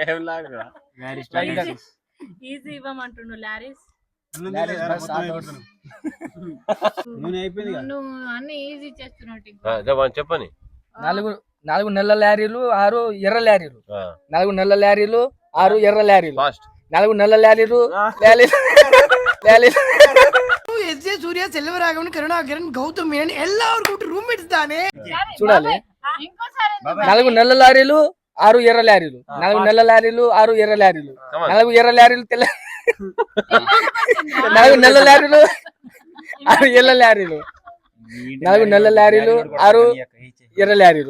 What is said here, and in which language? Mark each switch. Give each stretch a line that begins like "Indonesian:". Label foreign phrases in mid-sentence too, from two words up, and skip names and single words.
Telugu: ఈజీ ఇవ్వమంటుండు లారిస్. లారిస్ బస్ ఆటోస్. నేను అయిపోయింది. నువ్వు అన్ని ఈజీ చేస్తున్నావు. చెప్పని. 4 నల్ల లారీలు 6 ఎర్ర లారీలు. 4 నల్ల లారీలు 6 ఎర్ర లారీలు. ఫాస్ట్. 4 నల్ల లారీలు
Kannada: ಎಸ್ ಸೂರ್ಯ ಸೆಲ್ವರಾಘವನ್ ಕರುಣಾಕರನ್ ಗೌತಮ್ ಮೇನನ್ ಎಲ್ಲಾರ್ಗೂ ರೂಮ್ಮೇಟ್ಸ್ ತಾನೆ
Telugu: చూడాలి. ఇంకోసారి 4 నల్ల లారీలు 6 ఎర్ర లారీలు. 4 నల్ల లారీలు 6 ఎర్ర లారీలు. 4 ఎర్ర లారీలు తెల్ల. 4 నల్ల లారీలు 6 ఎర్ర లారీలు. 4 నల్ల లారీలు 6 ఎర్ర లారీలు.